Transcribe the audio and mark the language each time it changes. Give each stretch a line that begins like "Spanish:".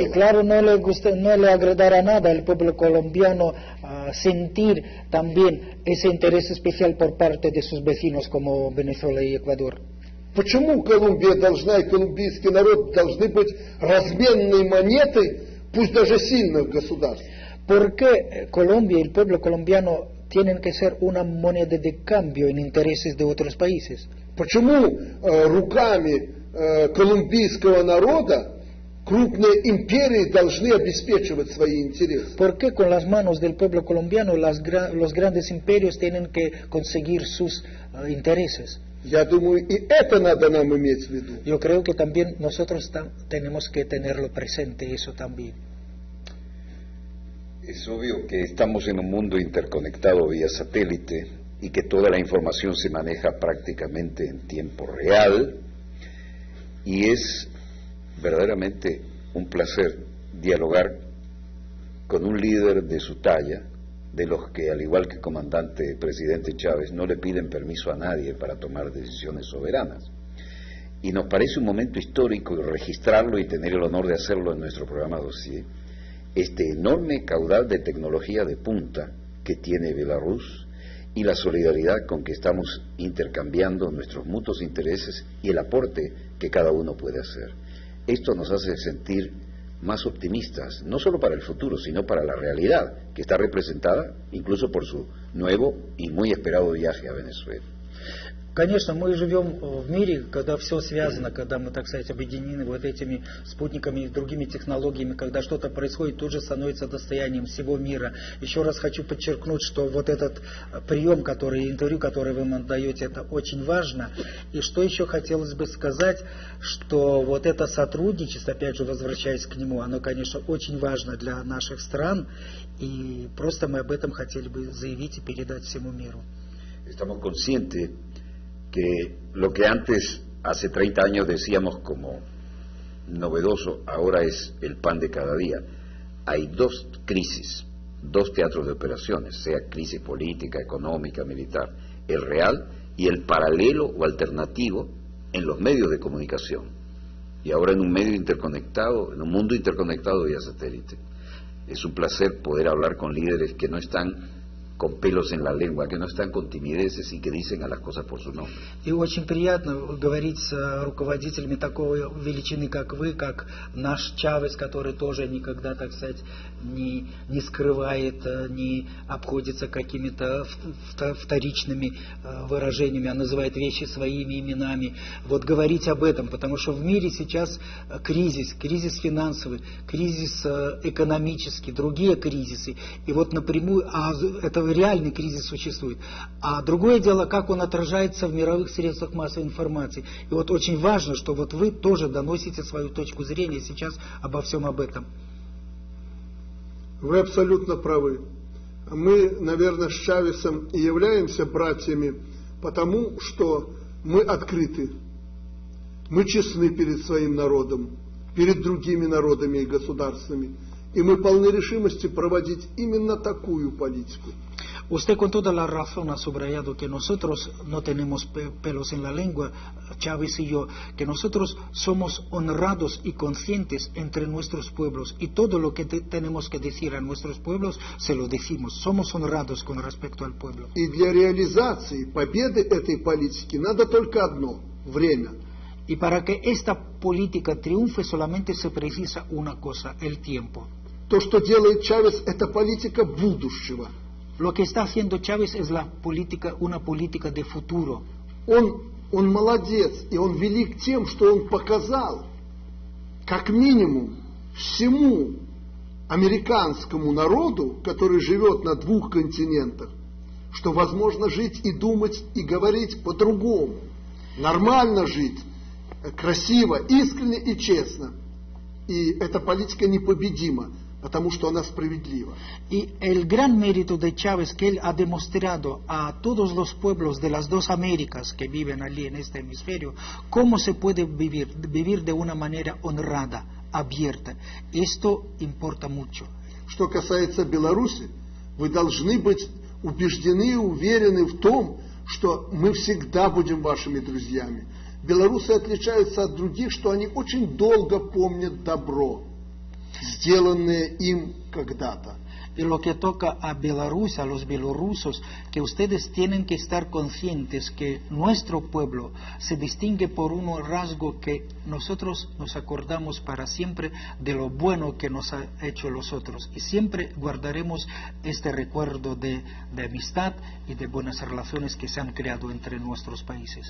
Spanish: Y claro, no le agradará nada al pueblo colombiano sentir también ese interés especial por parte de sus vecinos como Venezuela y Ecuador.
Russian: Почему Колумбия должна и колумбийский народ должны быть разменной монетой, пусть даже сильных государств?
Spanish: ¿Por qué Colombia y el pueblo colombiano tienen que ser una moneda de cambio en intereses de otros países?
Russian: Почему руками колумбийского народа крупные империи должны обеспечивать свои интересы?
Spanish: ¿Por qué con las manos del pueblo colombiano los grandes imperios tienen que conseguir sus intereses?
Russian: Я думаю, и это надо нам иметь в виду.
Spanish: Yo creo que también nosotros tenemos que tenerlo presente, eso también. Es obvio que estamos en un mundo interconectado vía satélite y que toda la información se maneja prácticamente en tiempo real, y es verdaderamente un placer dialogar con un líder de su talla, de los que, al igual que el comandante presidente Chávez, no le piden permiso a nadie para tomar decisiones soberanas. Y nos parece un momento histórico registrarlo y tener el honor de hacerlo en nuestro programa Dossier, este enorme caudal de tecnología de punta que tiene Belarus y la solidaridad con que estamos intercambiando nuestros mutuos intereses y el aporte que cada uno puede hacer. Esto nos hace sentir más optimistas, no solo para el futuro, sino para la realidad, que está representada incluso por su nuevo y muy esperado viaje a Venezuela.
Russian: Конечно, мы живем в мире, когда все связано, когда мы, так сказать, объединены вот этими спутниками и другими технологиями, когда что-то происходит, тут же становится достоянием всего мира. Еще раз хочу подчеркнуть, что вот этот прием, интервью, которое вы нам даете, это очень важно. И что еще хотелось бы сказать, что вот это сотрудничество, опять же, возвращаясь к нему, оно, конечно, очень важно для наших стран, и просто мы об этом хотели бы заявить и передать всему миру.
Spanish: Estamos conscientes que lo que antes, hace 30 años, decíamos como novedoso, ahora es el pan de cada día. Hay dos crisis, dos teatros de operaciones, sea crisis política, económica, militar, el real y el paralelo o alternativo en los medios de comunicación. Y ahora en un medio interconectado, en un mundo interconectado vía satélite. Es un placer poder hablar con líderes que no están con pelos en la lengua, que no están con timideces y que dicen a las cosas por su nombre.
Russian: И очень приятно говорить с руководителями такой величины, как вы, как наш Чавес, который тоже никогда, так сказать, не скрывает, не обходится какими-то вторичными выражениями, а называет вещи своими именами. Вот говорить об этом, потому что в мире сейчас кризис финансовый, кризис экономический, другие кризисы. И вот напрямую, это реальный кризис существует. А другое дело, как он отражается в мировых средствах массовой информации. И вот очень важно, что вот вы тоже доносите свою точку зрения сейчас обо всем об этом. Вы абсолютно правы. Мы, наверное, с Чавесом и являемся братьями, потому что мы открыты. Мы честны перед своим народом, перед другими народами и государствами. И мы полны решимости проводить именно такую политику.
Spanish: Usted con toda la razón ha subrayado que nosotros no tenemos pelos en la lengua, Chávez y yo, que nosotros somos honrados y conscientes entre nuestros pueblos y todo lo que tenemos que decir a nuestros pueblos se lo decimos, somos honrados con respecto al pueblo.
Russian: И для реализации победы этой политики надо только одно – время.
Spanish: Y para que esta política triunfe solamente se precisa una cosa, el tiempo.
Russian: То, что делает Чавес, это политика будущего.
Spanish: Lo que está haciendo Chávez es una política de futuro.
Russian: Он молодец, и он велик тем, что он показал, как минимум, всему американскому народу, который живет на двух континентах, что возможно жить и думать, и говорить по-другому. Нормально жить, красиво, искренне и честно. И эта политика непобедима, потому что она справедлива.
Spanish: Y el gran mérito de Chávez que él ha demostrado a todos los pueblos de las dos Américas que viven allí en este hemisferio, cómo se puede vivir de una manera honrada, abierta. Esto importa mucho.
Russian: Что касается Беларуси, вы должны быть убеждены и уверены в том, что мы всегда будем вашими друзьями. Белорусы отличаются от других, что они очень долго помнят добро, сделанное им когда-то.
Spanish: Y lo que toca a Bielorrusia, a los bielorrusos, que ustedes tienen que estar conscientes que nuestro pueblo se distingue por un rasgo que nosotros nos acordamos para siempre de lo bueno que nos ha hecho los otros. Y siempre guardaremos este recuerdo de amistad y de buenas relaciones que se han creado entre nuestros países.